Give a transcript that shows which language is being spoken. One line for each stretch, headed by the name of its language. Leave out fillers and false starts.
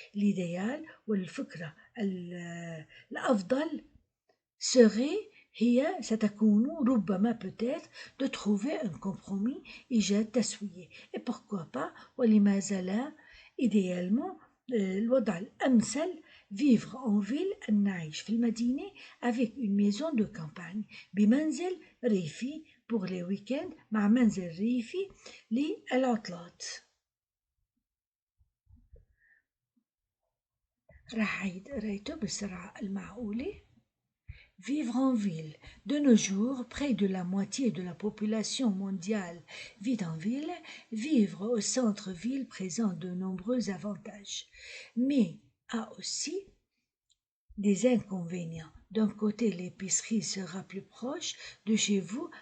French: l'idéal
Arabic: والفكرة الأفضل
French: serait
Arabic: هي ستكون ربما
French: peut-être de trouver un compromis
Arabic: إيجاد تسوية
French: et pourquoi pas
Arabic: ولماذا لا
French: idéalement
Arabic: الوضع الأمثل
French: vivre en ville
Arabic: أن نعيش في المدينة
French: avec une maison de campagne
Arabic: بمنزل ريفي
French: pour les week-ends
Arabic: مع منزل ريفي للعطلات. راح أعيد قرايته بالسرعة المعقولة.
French: Vivre en ville. De nos jours, près de la moitié de la population mondiale vit en ville. Vivre au centre-ville présente de nombreux avantages, mais a aussi des inconvénients. D'un côté, l'épicerie sera plus proche de chez vous.